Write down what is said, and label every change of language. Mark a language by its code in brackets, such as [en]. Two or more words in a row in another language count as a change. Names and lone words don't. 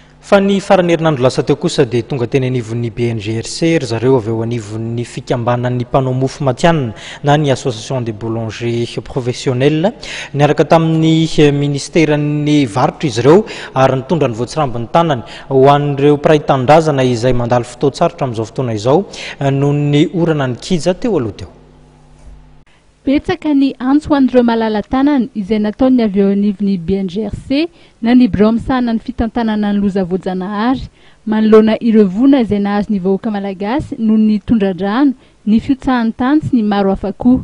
[mg] Fa ny farany herinandro lasa teo kosa dia tonga teny anivon'ny BNGRC ry zareo avy eo anivon'ny fikambanan'ny mpanao mofo matianina na ny [fr] association des boulangers professionnels [mg] niaraka tamin'ny ministeran'ny varotra izy ireo ary nitondra ny voatsirambiny tanany ho an'ireo mpiray-tandrazana izay mandalo fotoan-tsarotra amin'izao fotoana izao noho ny orana ny kija teo aloha teo. Betsaka ny antso an'ireo malala-tanana izay nataony avy eo anivon'ny BNGRC na ny birao misahana ny fitantanana ny loza voajanahary manoloana ireo vona izay nahazo ny vahoaka malagasy noho ny tondran-drano, ny fiotsahan'ny tany sy ny maro hafa koa.